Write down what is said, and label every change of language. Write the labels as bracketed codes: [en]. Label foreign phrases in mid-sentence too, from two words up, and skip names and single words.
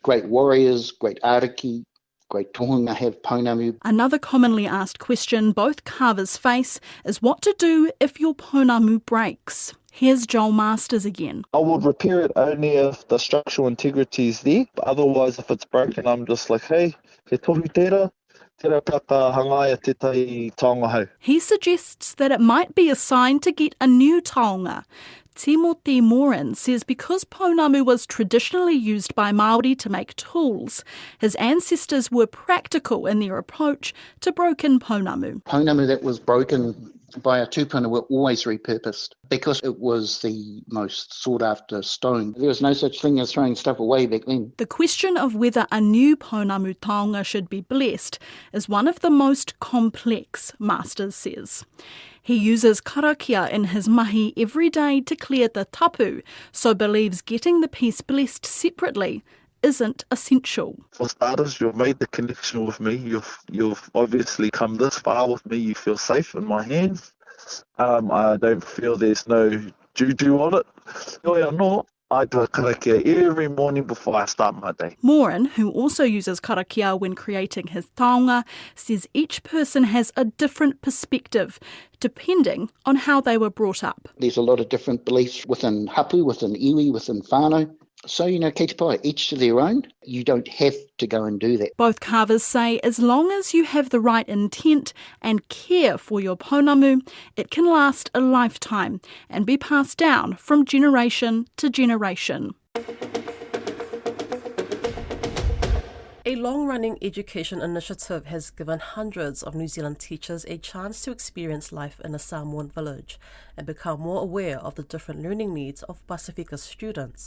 [en] Great warriors, great ariki, great tohunga have pounamu. Another commonly asked question both carvers face is what to do if your pounamu breaks. Here's Joel Masters again. I would repair it only if the structural integrity is there, but otherwise if it's broken, I'm just like, [mi] hey, he tohu tērā, tērā kaka hangaia te tai taonga hau. [en] He suggests that it might be a sign to get a new taonga. Timothy Morin says because pounamu was traditionally used by Māori to make tools, his ancestors were practical in their approach to broken pounamu. Pounamu that was broken by a tūpuna were always repurposed because it was the most sought after stone. There was no such thing as throwing stuff away back then. The question of whether a new pounamu taonga should be blessed is one of the most complex, Masters says. He uses karakia in his mahi every day to clear the tapu, so believes getting the piece blessed separately isn't essential. For starters, you've made the connection with me. You've obviously come this far with me. You feel safe in my hands. I don't feel there's no juju on it. [mi] Oi anō, [en] I do a karakia every morning before I start my day. Morin, who also uses karakia when creating his taonga, says each person has a different perspective depending on how they were brought up. There's a lot of different beliefs within hapu, within iwi, within whānau. [mi] So, kei te pai, [en] each to their own. You don't have to go and do that. Both carvers say as long as you have the right intent and care for your pounamu, it can last a lifetime and be passed down from generation to generation. A long-running education initiative has given hundreds of New Zealand teachers a chance to experience life in a Samoan village and become more aware of the different learning needs of Pasifika students.